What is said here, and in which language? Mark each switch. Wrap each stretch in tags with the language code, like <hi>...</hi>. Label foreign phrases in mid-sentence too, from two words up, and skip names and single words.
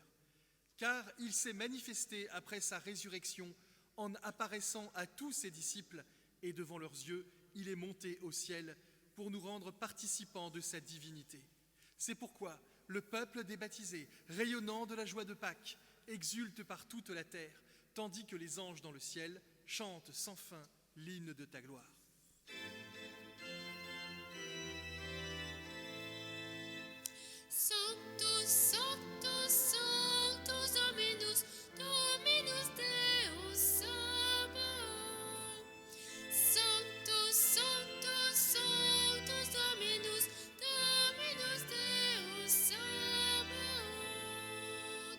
<fr>Car il s'est manifesté après sa résurrection en apparaissant à tous ses disciples, et devant leurs yeux, il est monté au ciel pour nous rendre participants de sa divinité. C'est pourquoi le peuple des baptisés, rayonnant de la joie de Pâques, exulte par toute la terre, tandis que les anges dans le ciel chantent sans fin l'hymne de ta gloire.</fr> <la>Sanctus, Sanctus, Sanctus Dominus, Dominus Deus Sabaoth. Sanctus, Sanctus, Sanctus Dominus, Dominus Deus Sabaoth.</la>